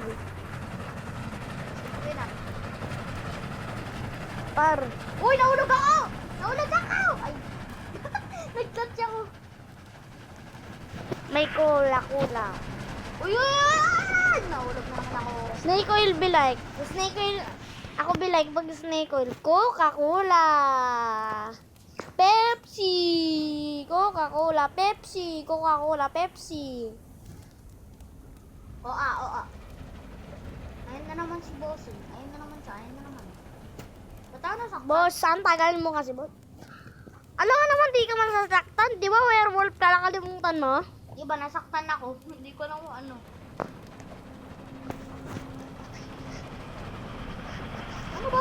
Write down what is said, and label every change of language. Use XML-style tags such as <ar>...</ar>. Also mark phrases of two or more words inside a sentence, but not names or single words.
<tl>Sige na. Par. Uy, nahulog ako! Nahulog ako! Ay, nag-clutch ako. May cola-cola. Uy, uy, uy! Nahulog naman ako.</tl> <en>Snake oil be like. Snake oil.</en> <tl>Ako</tl> <en>be like</en> <tl>pag</tl> <en>snake oil.</en> <tl>Coca-Cola. Pepsi. Coca-Cola. Pepsi. Coca-Cola. Pepsi. O, ayun na naman si Bossing. Ayun na naman siya. Ayun na naman. Ba't ako nasaktan? Boss, saan tagal mo kasi, boss? Alam nga naman, di ka masasaktan. Di ba werewolf ka lang, kalimutan mo? Di ba, nasaktan ako? Hindi ko lang kung ano. Ano ba?</tl>